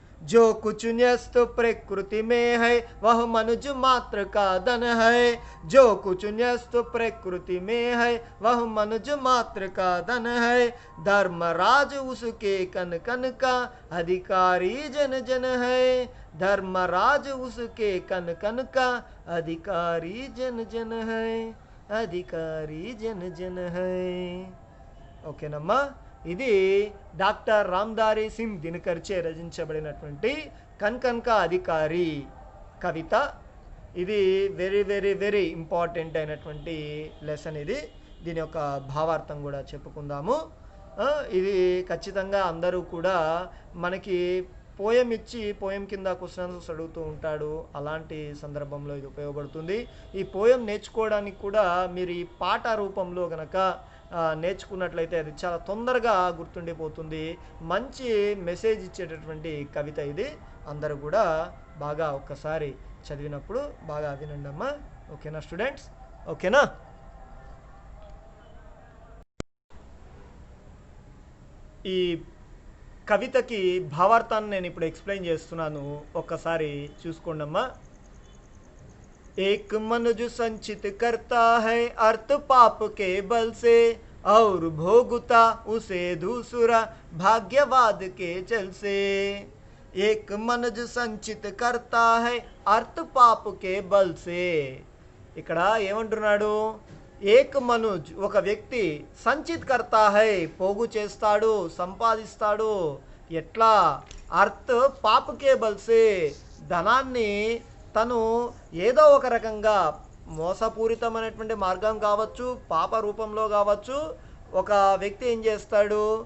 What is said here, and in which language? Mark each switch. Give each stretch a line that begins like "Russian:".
Hindi: जो कुछ न्यस्त प्रकृति में है वह मनुज मात्र का धन है, जो कुछ न्यस्त प्रकृति में है वह मनुज मात्र का धन है। धर्मराज उसके कन कन का अधिकारी जन जन है, धर्मराज उसके कन कन का अधिकारी जन जन है, अधिकारी जन जन है।
Telugu: ఓకేనమ్మా, ఇది డాక్టర్ రామ్దారి సింగ్ దినకర్చే రచించబడినటువంటి కన్కన్కా అధికారి కవిత. ఇది వెరీ వెరీ వెరీ ఇంపార్టెంట్ అయినటువంటి లెసన్. ఇది దీని యొక్క భావార్థం కూడా చెప్పుకుందాము. ఇది ఖచ్చితంగా అందరూ కూడా మనకి పోయం ఇచ్చి పోయం కింద క్వశ్చన్స్ అడుగుతూ ఉంటాడు. అలాంటి సందర్భంలో ఇది ఉపయోగపడుతుంది. ఈ పోయం నేర్చుకోవడానికి కూడా మీరు ఈ పాట రూపంలో గనక నేర్చుకున్నట్లయితే అది చాలా తొందరగా గుర్తుండిపోతుంది. మంచి మెసేజ్ ఇచ్చేటటువంటి కవిత ఇది. అందరూ కూడా బాగా ఒక్కసారి చదివినప్పుడు బాగా వినండి అమ్మా. ఓకేనా స్టూడెంట్స్? ఓకేనా? ఈ కవితకి భావార్థాన్ని నేను ఇప్పుడు ఎక్స్ప్లెయిన్ చేస్తున్నాను, ఒక్కసారి చూసుకోండి అమ్మా.
Hindi: एक मनुज संचित करता है अर्थ पाप के बल से, और भोगता उसे दूसरा भाग्यवाद के चल से। एक मनुज संचित करता है अर्थ पाप के बल से.
Telugu: ఇక్కడ ఏమంటున్నాడు?
Hindi: ఏక్ మనుజ్
Telugu: ఒక వ్యక్తి,
Hindi: సంచిత్ కర్తా హై
Telugu: పోగు చేస్తాడు, సంపాదిస్తాడు. ఎట్లా?
Hindi: అర్థ్ పాపకే బల్సే
Telugu: ధనాన్ని తను ఏదో ఒక రకంగా మోసపూరితమైనటువంటి మార్గం కావచ్చు, పాప రూపంలో కావచ్చు, ఒక వ్యక్తి ఏం చేస్తాడు?